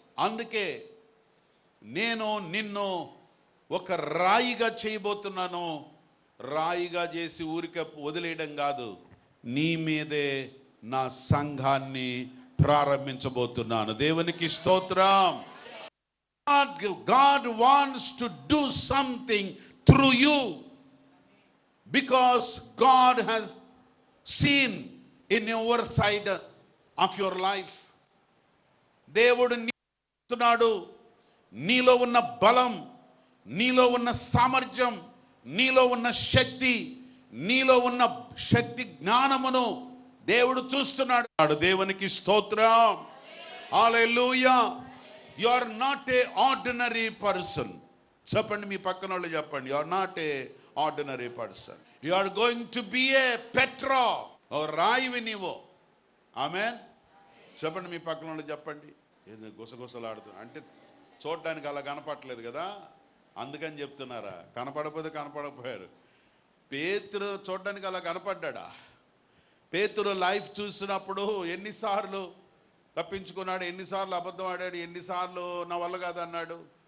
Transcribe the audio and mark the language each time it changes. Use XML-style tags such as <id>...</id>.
<te>అందుకే నేను నిన్ను ఒక రాయిగా చేయబోతున్నాను. రాయిగా చేసి ఊరికే వదిలేయడం కాదు, నీ మీదే నా సంఘాన్ని ప్రారంభించబోతున్నాను. దేవునికి స్తోత్రం.</te> <en>God wants to do something through you because God has seen in your side of your life.</en> <te>దేవుడు నీస్తున్నాడు. నీలో ఉన్న బలం, నీలో ఉన్న సామర్థ్యం, నీలో ఉన్న శక్తి, నీలో ఉన్న శక్తి జ్ఞానమును దేవుడు చూస్తున్నాడు. దేవునికి స్తోత్రం. హల్లెలూయా.</te> <en>You are not a ordinary person.</en> <te>చెప్పండి, మీ పక్కన వాళ్ళు చెప్పండి,</te> <en>you are not a ordinary person. You are going to be a Petra.</en> <te>ఓ రాయివి నీవు. ఆమేన్. చెప్పండి, మీ పక్కన వాళ్ళు చెప్పండి. ఏదో గుసగుసలాడుతున్నా అంటే చూడడానికి అలా కనపడలేదు కదా, అందుకని చెప్తున్నారా? కనపడకపోయారు. పేతురు చూడడానికి అలా కనపడ్డా? పేతురు లైఫ్ చూసినప్పుడు ఎన్నిసార్లు తప్పించుకున్నాడు, ఎన్నిసార్లు అబద్ధం ఆడాడు, ఎన్నిసార్లు నా వల్ల కాదన్నాడు.</te>